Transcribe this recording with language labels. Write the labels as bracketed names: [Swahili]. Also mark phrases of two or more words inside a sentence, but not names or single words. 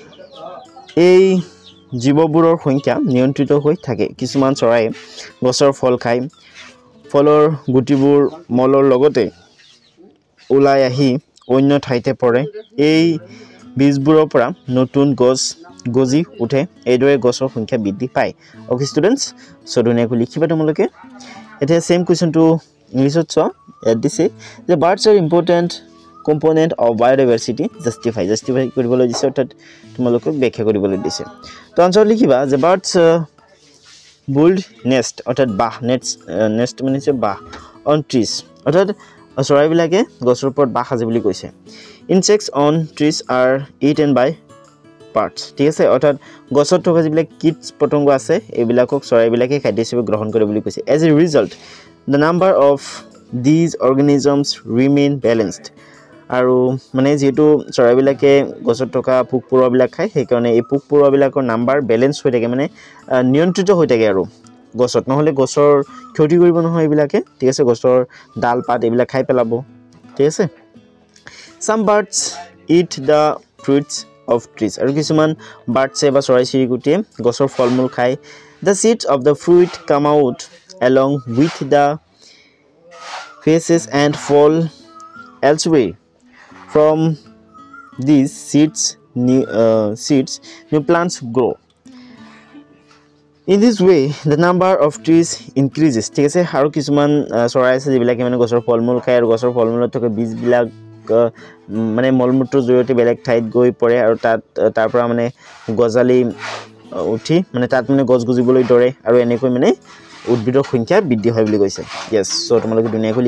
[Assamese] এই জীৱবোৰৰ সংখ্যা নিয়ন্ত্ৰিত হৈ থাকে কিছুমান চৰাই গছৰ ফল খায় ফলৰ গুটিবোৰ মলৰ লগতে ওলাই আহি অন্য ঠাইতে পৰে এই বীজবোৰৰ পৰা নতুন গছ গজি উঠে এইদৰে গছৰ সংখ্যা বৃদ্ধি পায় [English] okay students so [Assamese] ধুনীয়াকৈ লিখিবা তোমালোকে এটা সেম কোৱেশ্চনটো ইংলিছত চোৱা ইয়াত দিছে যে [English] birds are important component of biodiversity justify [Assamese] কৰিবলৈ দিছে অৰ্থাৎ তোমালোকক ব্যাখ্যা কৰিবলৈ দিছে তো আনসাৰ লিখিবা যে বাৰ্ডছ [English] build nest [Assamese] অৰ্থাৎ বাহ নেষ্ট মানে যে বাহ [English] on trees [Assamese] অৰ্থাৎ চৰাইবিলাকে গছৰ ওপৰত বাহ সাজে বুলি কৈছে [English] insects on trees are eaten by birds [Assamese] ঠিক আছে অৰ্থাৎ গছত থকা যিবিলাক কীট পতংগ আছে এইবিলাকক চৰাইবিলাকে খাদ্য হিচাপে গ্ৰহণ কৰে বুলি কৈছে [English] as a result the number of these organisms remain [Assamese] balanced আৰু মানে যেটো চৰাইবিলাকে গছত থকা পোক পৰুৱাবিলাক খায় সেই কাৰণে এই পোক পৰুৱাবিলাকৰ নাম্বাৰ ব্যালেন্স হৈ থাকে মানে নিয়ন্ত্ৰিত হৈ থাকে আৰু গছত নহলে গছৰ ক্ষতি কৰিব নহয় এইবিলাকে ঠিক আছে গছৰ ডাল পাত এইবিলাক খাই পেলাব ঠিক আছে [English] some birds eat the fruits of trees [Assamese] আৰু কিছুমান বাৰ্ডছে বা চৰাই চিৰিকটিয়ে গছৰ ফলমূল খায় [English] the seeds of the fruit come out along with the faces and fall elsewhere from these seeds new plants grow in this way the number of trees increases [Assamese] ঠিক আছে আৰু কিছুমান চৰাই আছে যিবিলাকে মানে গছৰ ফলমূল খায় আৰু গছৰ ফলমূলত থকা বীজবিলাক মানে মলমূত্ৰৰ জৰিয়তে বেলেগ ঠাইত গৈ পৰে আৰু তাৰ পৰা মানে গজালি উঠি মানে তাত মানে গছ গজিবলৈ ধৰে আৰু এনেকৈ মানে উদ্ভিদৰ সংখ্যা বৃদ্ধি হয় বুলি কৈছে [English] yes so [Assamese] তোমালোকে ধুনীয়াকৈ